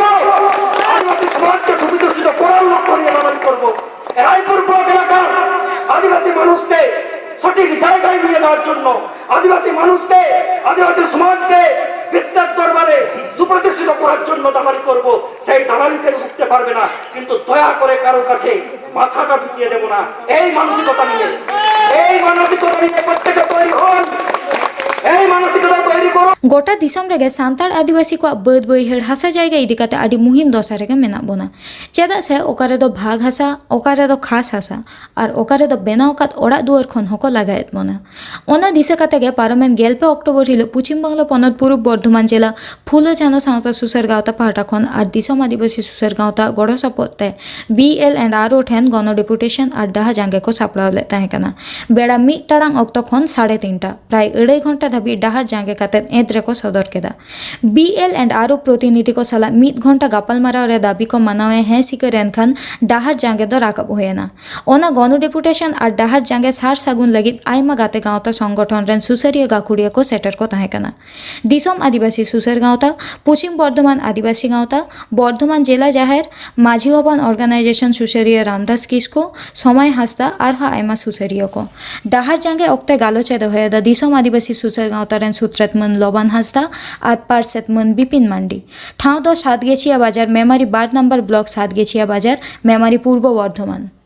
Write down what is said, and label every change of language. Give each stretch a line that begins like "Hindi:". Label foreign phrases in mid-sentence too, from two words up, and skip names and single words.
Bangla: আদিবাসী সমাজকে সুবিধা করার লক্ষ্য নিয়ে দালালি করব রায়পুর ব্লক এলাকার আদিবাসী মানুষকে সঠিক জায়গায় নিয়ে যাওয়ার জন্য আদিবাসী মানুষকে আদিবাসী সমাজকে বিস্তার দরবারে সুপ্রতিষ্ঠিত করার জন্য দালালি করব সেই দালালিকে উঠতে পারবে না কিন্তু দয়া করে কারো কাছে মাথাটা বিকিয়ে দেব না এই মানসিকতা নিয়ে প্রত্যেকে তৈরি হন
Santali: गोटा दिसम रेगे सान्ताड़ आदिवासी को बद बैहड़ हासा जायगा इदिकाते आदि मुहिम दशा रेगे मेना बोना चेदा से ओकारे दो भाग हासा ओकारे दो खास हासा और ओकारे दो बेनाव कात ओड़ा दुआर खन हको लागायत मोना ओना दिसे काते गे पारमेन गेलपे अक्टोबर हिलो पश्चिम बांगला पनत पूर्व बर्धमान जिला फुलो जानो सावता सुसर गावता पाहटा खन और दिसम आदिवासी सुसर गावता गड़ो सपोते BL&RO ठेन गण डेपुटेशन और डाहा जांगे को सापड़ाव ले ताहे कना बेड़ा मिड टाड़ांग अक्तो खन 3:30 प्राय 2.5 घंटा धाबी डाहार जांगे काते एद्रे को सदर केदा BL&RO प्रतिनिधि को साला 1 घंटा गापालमाराव रे दाबी को मनावे हैं सिकर एनखान डाहार जांगे दो राकाब होयना ओना गण डेपुटेशन और डाहार जांगे सार सागुन लगित आयमा गाते गावता संगठन रेन सुसरिया गाखुड़िया को सेटर को ताहे कना दिसम आदिवासी सुसर गावता पश्चिम बर्धमान आदिवासी गावता बर्धमान जिला जाहेर माझी हबान अर्गानाइजेशन सुसरिया रामदास किसको समय हासदा और आयमा सुसरिया को डाहार जांगे ओक्ते गालोचे दहेदा दिसम आदिवासी सुसर गावता रेन सूत्रत मन लबान हासदा और पार्सेत मन बिपिन मांडी ठाव दो सातगेछिया बाजार मेमारी 12 नम्बर ब्लॉक सातगेछिया बाजार मेमारी पूर्व बर्धमान